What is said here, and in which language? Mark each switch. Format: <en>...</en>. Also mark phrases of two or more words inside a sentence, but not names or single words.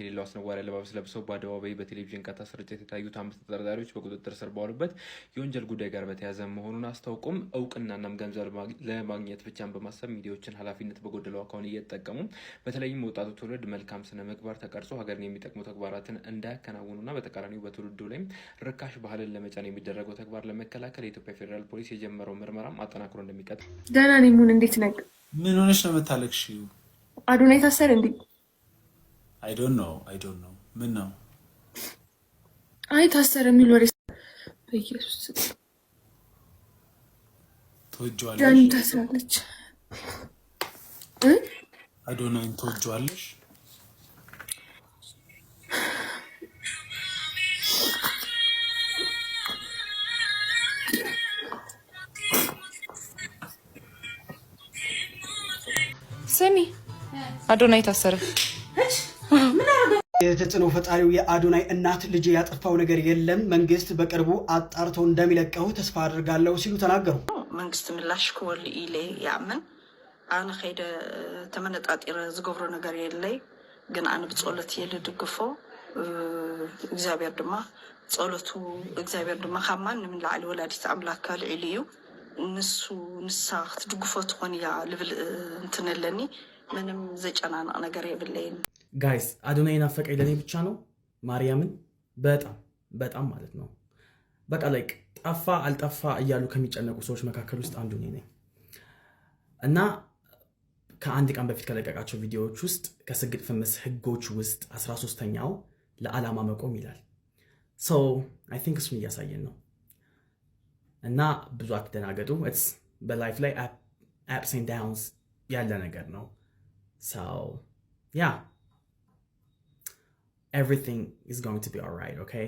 <am>የሌለው አስነዋሪ አለባበስ ለብሰው በአደባባይ በቴሌቪዥን ቀጥታ ስርጭት የታዩት 5 ተጠርጣሪዎች በቁጥጥር ስር ባሉበት የወንጀል ጉዳይ ጋር በተያያዘ መሆኑን አስታውቁም እውቅናናም ገንዘብ ለማግኘት ብቻን በማሰብ ሚዲያዎችን ኃላፊነት በጎደለው አካውን እየተጠቀሙ በተለይም ወጣቱ ትውልድ መልካም ስነ ምግባር ተቀርጾ ሀገርን የሚጠቅሙ ተግባራትን እንዳያከናውኑና በተቃራኒው በትውልዱ ላይ ርካሽ ባህልን ለመጫን የሚደረገው ተግባር ለመከላከል የኢትዮጵያ ፌዴራል ፖሊስ የጀመረው ምርመራም አጠናክሮ እንደሚቀጥል ደህና ነኝ። ሙን እንዴት ነህ? ምን ሆነሽ ነው የምታለቅሽው? አዶናይ ታሰረ እንዴ?</am> <en>I don't know.</en> <am>ምን ነው? አይ ታሰረ የሚል ወሬ በኢየሱስ ተወጇለሽ? ዳኒ ታስራለች። አዶናይን ተወጇለሽ? ስሚ አዶናይ ታሰረ። የተጽዕኖ ፈጣሪው የአዶናይ እናት ልጅ ያጠፋው ነገር የለም፣ መንግስት በቅርቡ አጣርቶ እንደሚለቀው ተስፋ አድርጋለሁ ሲሉ ተናገሩ።</am> <ti>መንግስት ምላሽ ክወል ኢለ ያምን አነ ኸይደ ተመነጣጢረ ዝገብሮ ነገር የለይ ግን አነ ብጸሎት የልድግፎ እግዚአብሔር ድማ ጸሎቱ እግዚአብሔር ድማ ከማን ምን ላዕሊ ወላዲት አምላክ ካልዕል እዩ ንሱ ንሳ ክትድግፎ ትኾን ያ ልብል እንትነለኒ ምንም ዘጨናናቅ ነገር የብለይን።</ti> <am>ጋይስ አዶናይ ናፈቀኝ ለኔ ብቻ ነው ማርያምን በጣም ማለት ነው። በቃ ላይክ ጠፋ አልጠፋ እያሉ ከሚጨነቁ ሰዎች መካከል ውስጥ አንዱ ነኝ እና ከአንድ ቀን በፊት ከለቀቃቸው ቪዲዮዎች ውስጥ ከስግጥ ፍምስ ህጎች ውስጥ 13ኛው ለዓላማ መቆም ይላል።</am> <en>so I think</en> <am>እሱን እያሳየን ነው እና ብዙ አትደናገጡ። በላይፍ ላይ</am> <en>ups and downs</en> <am>ያለ ነገር ነው። ሶ ያ</am> <en>everything is going to be all right, okay?</en>